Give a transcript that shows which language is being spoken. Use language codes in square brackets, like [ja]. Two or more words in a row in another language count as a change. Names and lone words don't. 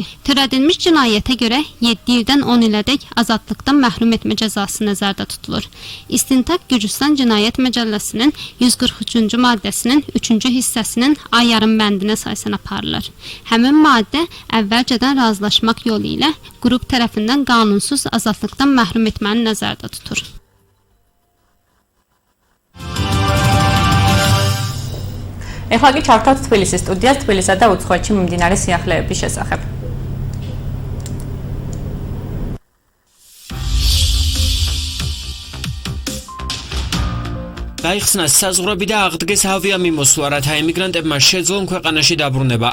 [az] Törədilmiş cinayətə görə 7 ildən 10 ilədək azadlıqdan məhrum etmə cəzası nəzərdə tutulur. İstintaq Gürcüstan Cinayət Məcəlləsinin 143-cü maddəsinin 3-cü hissəsinin A yarım bəndinə əsasən aparılır. Həmin maddə əvvəlcədən razılaşmaq yolu ilə qrup tərəfindən qanunsuz azadlıqdan məhrum etməni nəzərdə tutur. [ka] ეხლა კი ჩავთავთ თბილისის სტუდიას თბილისსა და უცხოეთში მიმდინარე სიახლეების შესახებ. გაიხსნა საზღვრები და აღდგეს ავიამიმოსვლა, რათა ემიგრანტებმა შეძლონ ქვეყანაში დაბრუნება.